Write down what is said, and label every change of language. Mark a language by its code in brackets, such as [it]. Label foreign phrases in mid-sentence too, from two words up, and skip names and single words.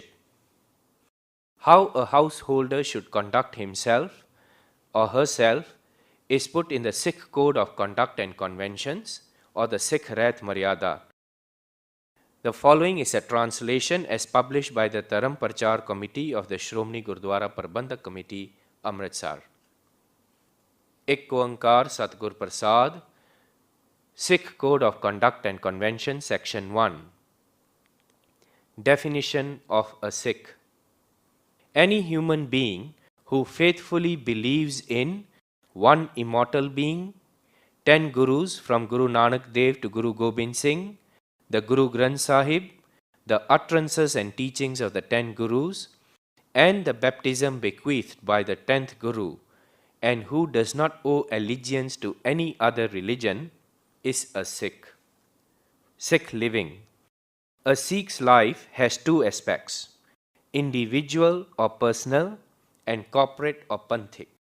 [en] How a householder should conduct himself or herself is put in the Sikh Code of Conduct and Conventions, or the Sikh Rehat Maryada. The following is a translation as published by the DHARAM PARCHAAR Committee of the Shiromani Gurdwara Parbhandak Committee, AMRITSAR. [pa] ਇੱਕ ਓਅੰਕਾਰ ਸਤਿਗੁਰ ਪ੍ਰਸਾਦਿ, [en] Sikh Code of Conduct and Convention, Section 1. Definition of a Sikh. Any human being who faithfully believes in one immortal being, 10 Gurus from Guru Nanak Dev to Guru Gobind Singh, the Guru Granth Sahib, the utterances and teachings of the 10 Gurus, and the baptism bequeathed by the 10th Guru, and who does not owe allegiance to any other religion, is a Sikh. Sikh living. A Sikh's life has two aspects: individual or personal, and corporate or panthic.